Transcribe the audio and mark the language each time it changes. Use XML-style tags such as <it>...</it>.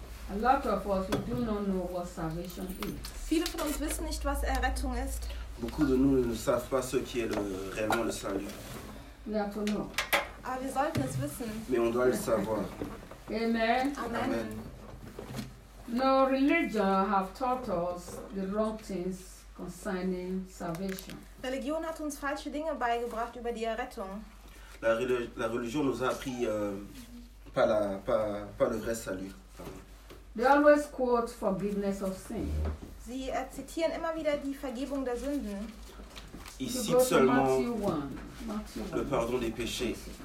<en>A lot of us we do not know what salvation is.</en> <de>Viele von uns wissen nicht, was Errettung ist.</de> <fr>Beaucoup de nous ne savent pas ce qu'est réellement le salut.</fr> <en>We have to know.</en> <de>Aber wir sollten es wissen.</de> <fr>Mais on doit le savoir. Amen. Amen. Amen.</fr> <en>No religion have taught us the wrong things concerning salvation.</en> <de>Religion hat uns falsche Dinge beigebracht über die Errettung.</de> <fr>La religion nous a appris pas le vrai salut.</fr> <en>They always quote forgiveness of sin.</en> <de>Sie zitieren immer wieder die Vergebung der Sünden.</de> <fr>Ils citent seulement le pardon des péchés.</fr>